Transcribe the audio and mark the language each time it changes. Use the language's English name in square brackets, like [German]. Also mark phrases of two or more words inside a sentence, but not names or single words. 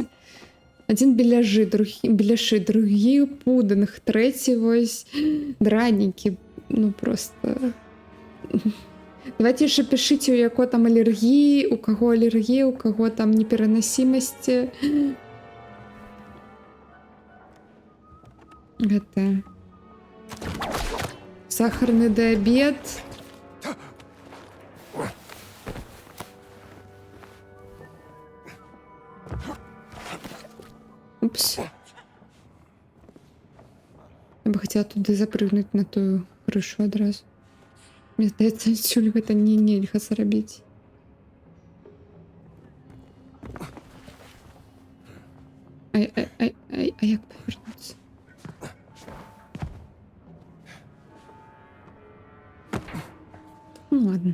[Belarusian] Адзін беляшы, другі пудынг, трэці вось дранікі. Ну просто... Давайте яшчэ пішыце, у яго там алергіі, у каго алергія, у каго там неперанасімасці. Гэта... [Russian] Сахарный диабет. Упс. Я бы хотела туда запрыгнуть на ту крышу одразу. [Belarusian] Мне здаецца, адсюль гэта нельга зрабіць. А як павярнуцца? [Russian] Ну ладно.